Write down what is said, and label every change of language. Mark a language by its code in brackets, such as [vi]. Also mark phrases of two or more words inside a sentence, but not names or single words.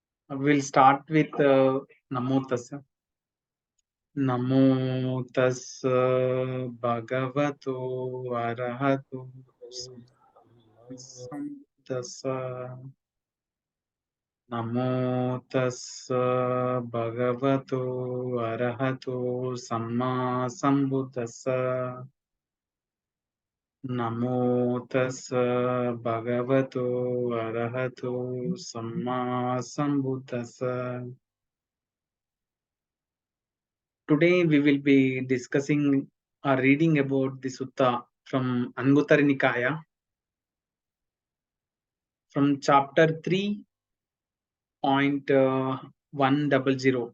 [en] We'll start with [pi] Namo Tassa. Namo Tassa Bhagavato Arahato Sambuddhassa. Namo Tassa Bhagavato Arahato Samma Sambuddhassa. Namo Tassa Bhagavato Arahato Samma Sambuddhassa. [en] Today we will be discussing or reading about the Sutta from Anguttara Nikaya from chapter 3.100.